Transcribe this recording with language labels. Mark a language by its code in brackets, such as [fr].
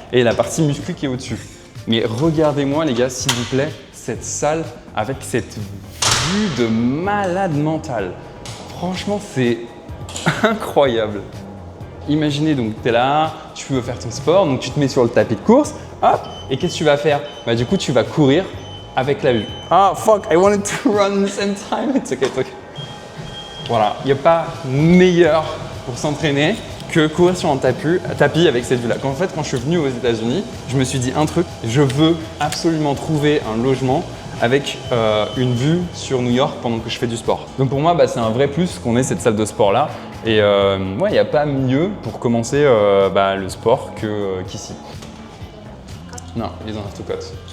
[fr] Et la partie muscu qui est au-dessus. Mais regardez-moi les gars, s'il vous plaît, cette salle avec cette vue de malade mental. Franchement, c'est incroyable. Imaginez donc, tu es là, tu veux faire ton sport, donc tu te mets sur le tapis de course, hop, et qu'est-ce que tu vas faire? Bah du coup, tu vas courir avec la vue. [en] Ah fuck, I wanted to run at the same time. It's okay, it's okay. [fr] Voilà, il n'y a pas meilleur pour s'entraîner que courir sur un tapis avec cette vue-là. En fait, quand je suis venu aux États-Unis, je me suis dit un truc, je veux absolument trouver un logement avec une vue sur New York pendant que je fais du sport. Donc pour moi, c'est un vrai plus qu'on ait cette salle de sport-là. Et il n'y a pas mieux pour commencer le sport qu'ici. Non, ils en ont tout cote.